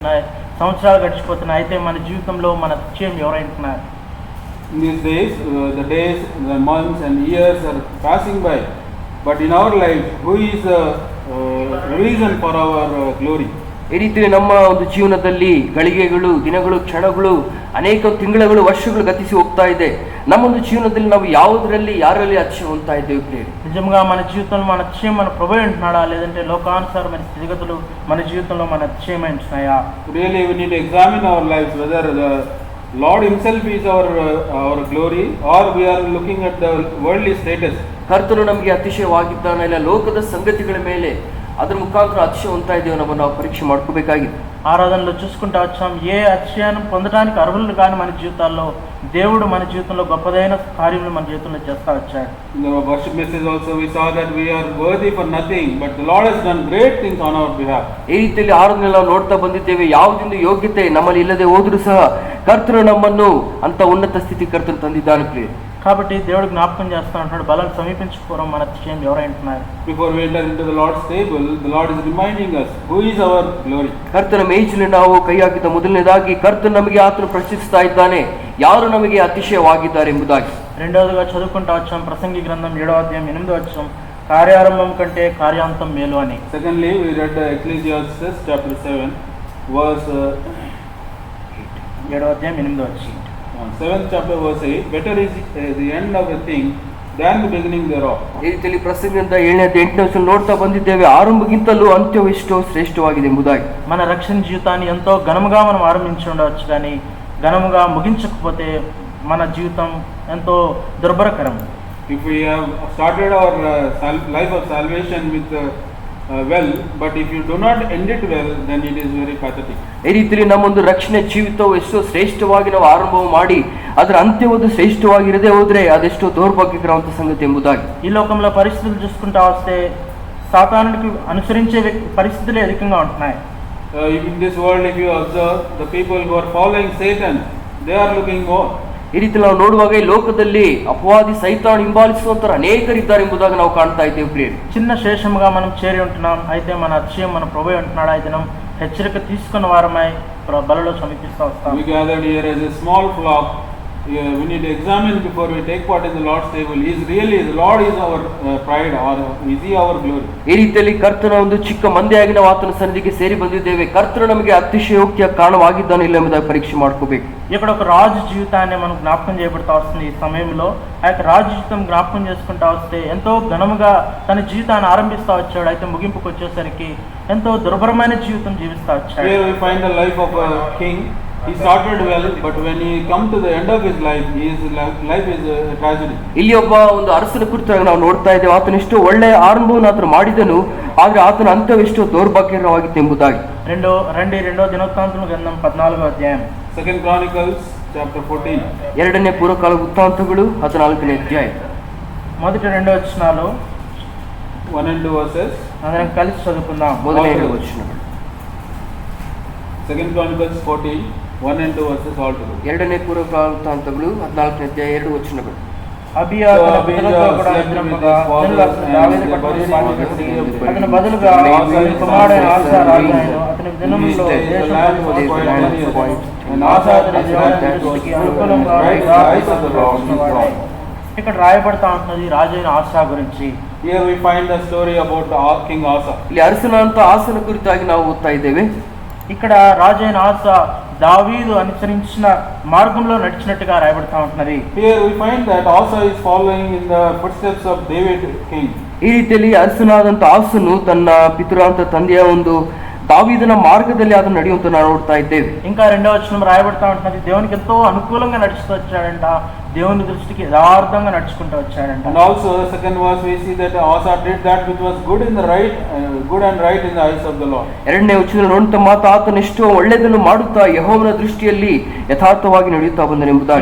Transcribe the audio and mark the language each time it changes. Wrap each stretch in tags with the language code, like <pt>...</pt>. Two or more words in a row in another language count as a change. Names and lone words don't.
<te>సంవత్సరాలు గడిచిపోతున్నాయి. అయితే మన జీవితంలో మన అతిశయం ఎవరైంటున్నారు?</te> <en>In these days, the days, the months and years are passing by. But in our life, who is the reason for our glory?</en> <kn>ಈ ರೀತಿ ನಮ್ಮ ಒಂದು ಜೀವನದಲ್ಲಿ ಗಳಿಗೆಗಳು, ದಿನಗಳು, ಕ್ಷಣಗಳು, ಅನೇಕ ತಿಂಗಳುಗಳು, ವರ್ಷಗಳು ಗತಿಸಿ ಹೋಗ್ತಾ ಇದೆ. ನಮ್ಮೊಂದು ಜೀವನದಲ್ಲಿ ನಾವು ಯಾವುದರಲ್ಲಿ ಯಾರಲ್ಲಿ ಅತಿಶಯ ಹೊಂದ್ತಾ ಇದ್ದೇವೆ ಪ್ರಿಯರೇ?</kn> <te>నిజంగా మన జీవితంలో మన అతిశయం మన ప్రభు అంటున్నాడా, లేదంటే లోకానుసారమైన స్థితిగతులు మన జీవితంలో మన అతిశయం అంటున్నాయా?</te> <en>Really, we need to examine our lives whether the Lord Himself is our glory, or we are looking at the worldly status.</en> <kn>ಕರ್ತನು ನಮಗೆ ಅತಿಶಯವಾಗಿದ್ದಾನೆ, ಇಲ್ಲ ಲೋಕದ ಸಂಗತಿಗಳ ಮೇಲೆ ಅದರ ಮುಖಾಂತರ ಅತಿಶಯ ಹೊಂದ್ತಾ ಇದ್ದೇವೆ ನಮ್ಮನ್ನು ನಾವು ಪರೀಕ್ಷೆ ಮಾಡ್ಕೋಬೇಕಾಗಿದೆ.</kn> <te>ఆరాధనలో చూసుకుంటా వచ్చాం, ఏ అతిశయాన్ని పొందడానికి అర్హులు కానీ మన జీవితాల్లో దేవుడు మన జీవితంలో గొప్పదైన కార్యములు మన జీవితంలో చేస్తా వచ్చాడు.</te> <en>In the worship message also we saw that we are worthy for nothing, but the Lord has done great things on our behalf.</en> <kn>ಈ ರೀತಿಯಲ್ಲಿ ಆರಾಧನೆ ನಾವು ನೋಡ್ತಾ ಬಂದಿದ್ದೇವೆ. ಯಾವುದೊಂದು ಯೋಗ್ಯತೆ ನಮ್ಮಲ್ಲಿ ಇಲ್ಲದೆ ಹೋದರೂ ಸಹ ಕರ್ತನು ನಮ್ಮನ್ನು ಅಂತ ಉನ್ನತ ಸ್ಥಿತಿ ಕರ್ತನು ತಂದಿದ್ದಾನೆ ಪ್ರಿಯ.</kn> <te>కాబట్టి దేవుడు జ్ఞాపకం చేస్తా ఉంటున్నాడు, బలం సమీపించుకోవడం మన అతిశయం ఎవరైంటున్నారు?</te> <en>Before we enter into the Lord's table, the Lord is reminding us who is our glory.</en> <kn>ಕರ್ತನ ಮೇಜಿನಲ್ಲಿ ನಾವು ಕೈ ಹಾಕಿದ ಮೊದಲನೇದಾಗಿ ಕರ್ತನು ನಮಗೆ ಆತನು ಪ್ರಶ್ನಿಸ್ತಾ ಇದ್ದಾನೆ, ಯಾರು ನಮಗೆ ಅತಿಶಯವಾಗಿದ್ದಾರೆ ಎಂಬುದಾಗಿ.</kn> <te>రెండవదిగా చదువుకుంటా వచ్చాం ప్రసంగి గ్రంథం 7వ అధ్యాయం 8వ వచనం, కార్యారంభం కంటే కార్యాంతం మేలు అని.</te> <en>Secondly, we read Ecclesiastes chapter 7 verse</en> <te>7వ అధ్యాయం 8వ వచనం.</te> <en>7th chapter verse 8, better is the end of a thing than the beginning thereof.</en> <kn>ಈ ರೀತಿಯಲ್ಲಿ ಪ್ರಸಂಗದಿಂದ 7ನೇ 8ನೇ ವಚನ ನೋಡ್ತಾ ಬಂದಿದ್ದೇವೆ, ಆರಂಭಕ್ಕಿಂತಲೂ ಅಂತ್ಯವು ಎಷ್ಟೋ ಶ್ರೇಷ್ಠವಾಗಿದೆ ಎಂಬುದಾಗಿ.</kn> <te>మన రక్షణ జీవితాన్ని ఎంతో ఘనముగా మనం ఆరంభించి ఉండవచ్చు, కానీ ఘనముగా ముగించకపోతే మన జీవితం ఎంతో దుర్భరకరం.</te> <en>If we have started our life of salvation with well, but if you do not end it well, then it is very pathetic.</en> <kn>ಈ ರೀತಿಯಲ್ಲಿ ನಮ್ಮೊಂದು ರಕ್ಷಣೆ ಜೀವಿತವು ಎಷ್ಟೋ ಶ್ರೇಷ್ಠವಾಗಿ ನಾವು ಆರಂಭ ಮಾಡಿ ಅದರ ಅಂತ್ಯವಾದ ಶ್ರೇಷ್ಠವಾಗಿರದೆ ಹೋದ್ರೆ ಅದೆಷ್ಟೋ ದೌರ್ಭಾಗ್ಯಕರವಂತ ಸಂಗತಿ ಎಂಬುದಾಗಿ.</kn> <te>ఈ లోకంలో పరిస్థితులు చూసుకుంటా వస్తే సాతానుడికి అనుసరించే పరిస్థితులే అధికంగా ఉంటున్నాయి.</te> <en>In this world, if you observe, the people who are following Satan, they are looking more.</en> <kn>ಈ ರೀತಿ ನಾವು ನೋಡುವಾಗ ಈ ಲೋಕದಲ್ಲಿ ಅಪವಾದಿ ಸೈತಾನ್ ಹಿಂಬಾಲಿಸುವಂತರ ಅನೇಕರಿದ್ದಾರೆ ಎಂಬುದಾಗಿ ನಾವು ಕಾಣ್ತಾ ಇದ್ದೇವೆ ಪ್ರಿಯರೇ.</kn> <te>చిన్న శేషముగా మనం చేరి ఉంటున్నాం, అయితే మన అతిశయం మన ప్రభు అంటున్నాడు, అయితే మనం హెచ్చరిక తీసుకున్న వారమై బలలో సమీపిస్తూ వస్తాం.</te> <en>We gathered here as a small flock. We need to examine before we take part in the Lord's table. Is really the Lord is our pride, or is He our glory?</en> <kn>ಈ ರೀತಿಯಲ್ಲಿ ಕರ್ತನ ಒಂದು ಚಿಕ್ಕ ಮಂದೆಯಾಗಿ ನಾವು ಆತನ ಸನ್ನಿಧಿಗೆ ಸೇರಿ ಬಂದಿದ್ದೇವೆ. ಕರ್ತನ ನಮಗೆ ಅತಿಶಯೋಕ್ತಿಯ ಕಾರಣವಾಗಿದ್ದಾನೆ ಇಲ್ಲ ಎಂಬುದಾಗಿ ಪರೀಕ್ಷೆ ಮಾಡ್ಕೋಬೇಕು.</kn> <te>ఇక్కడ ఒక రాజు జీవితాన్ని మనం జ్ఞాపకం చేయబడతా వస్తుంది. ఈ సమయంలో ఆ యొక్క రాజు జీవితం జ్ఞాపకం చేసుకుంటా వస్తే ఎంతో ఘనముగా తన జీవితాన్ని ఆరంభిస్తూ వచ్చాడు, అయితే ముగింపుకు వచ్చేసరికి ఎంతో దుర్భరమైన జీవితం జీవిస్తూ వచ్చాడు.</te> <en>Here we find the life of a king. He started well, but when he come to the end of his life, his life is a tragedy.</en> <kn>ಇಲ್ಲಿ ಒಬ್ಬ ಒಂದು ಅರಸನ ಕುರಿತಾಗಿ ನಾವು ನೋಡ್ತಾ ಇದ್ದೇವೆ. ಆತನ ಎಷ್ಟೋ ಒಳ್ಳೆಯ ಆರಂಭವನ್ನು ಆತನು ಮಾಡಿದನು, ಆದ್ರೆ ಆತನ ಅಂತ್ಯವೆಷ್ಟೋ ದೌರ್ಭಾಗ್ಯಕರವಾಗಿತ್ತು ಎಂಬುದಾಗಿ.</kn> <te>రెండో దినవృత్తాంతముల గ్రంథం 14వ అధ్యాయం.</te> <en>Second Chronicles chapter 14.</en> <kn>ಎರಡನೇ ಪೂರ್ವಕಾಲ ವೃತ್ತಾಂತಗಳು 14ನೇ ಅಧ್ಯಾಯ.</kn> <te>మొదటి 2 వచనాలు</te> <en>1 and 2 verses.</en> <te>అందరం కలిసి చదువుకుందాం.</te> <kn>ಮೊದಲನೇ 2 ವಚನಗಳು.</kn> <en>Second Chronicles 14, 1 and 2 verses all together.</en> <kn>ಎರಡನೇ ಪೂರ್ವಕಾಲ ವೃತ್ತಾಂತಗಳು 14ನೇ ಅಧ್ಯಾಯ 2 ವಚನಗಳು.</kn> <te>అబియా తన పితరులతో కూడా నిద్రింపగా జనులు దావీదు పట్టణం పాలించి అతని బదులుగా అతని కుమారుడైన ఆసా రాజు అయ్యాడు. అతని దినములలో దేశం ఆసా అతని దృష్టికి అనుకూలంగా ఇక్కడ రాయబడతా ఉంటున్నది రాజు అయిన ఆసా గురించి.</te> <en>Here we find the story about King Asa.</en> <kn>ಇಲ್ಲಿ ಅರಸನಾದಂತ ಆಸನ ಕುರಿತಾಗಿ ನಾವು ಓದ್ತಾ ಇದ್ದೇವೆ.</kn> <te>ఇక్కడ రాజు అయిన ఆసా దావీదు అనుసరించిన మార్గంలో నడిచినట్టుగా రాయబడతా ఉంటున్నది.</te> <en>Here we find that Asa is following in the footsteps of David king.</en> <kn>ಈ ರೀತಿಯಲ್ಲಿ ಅರಸನಾದಂತ ಆಸನು ತನ್ನ ಪಿತೃಂತ ತಂದೆಯ ಒಂದು ದಾವೀದನ ಮಾರ್ಗದಲ್ಲಿ ಅದನ್ನು ನಡೆಯುವಂತ ನಾವು ನೋಡ್ತಾ ಇದ್ದೇವೆ.</kn> <te>ఇంకా 2వ వచనం రాయబడతా ఉంటున్నది, దేవునికి ఎంతో అనుకూలంగా నడుస్తూ వచ్చాడంట, దేవుని దృష్టికి యథార్థంగా నడుచుకుంటూ వచ్చాడంట.</te> <en>And also second verse we see that Asa did that which was good in the right, good and right in the eyes of the Lord.</en> <kn>ಎರಡನೇ ವಚನ ನೋಡುತ್ತಾ ಮಾತ್ರ ಆತನು ಎಷ್ಟೋ ಒಳ್ಳೆಯದನ್ನು ಮಾಡುತ್ತಾ ಯೆಹೋವನ ದೃಷ್ಟಿಯಲ್ಲಿ ಯಥಾರ್ಥವಾಗಿ ನಡೆಯುತ್ತಾ ಬಂದನೆಂಬುದಾಗಿ.</kn>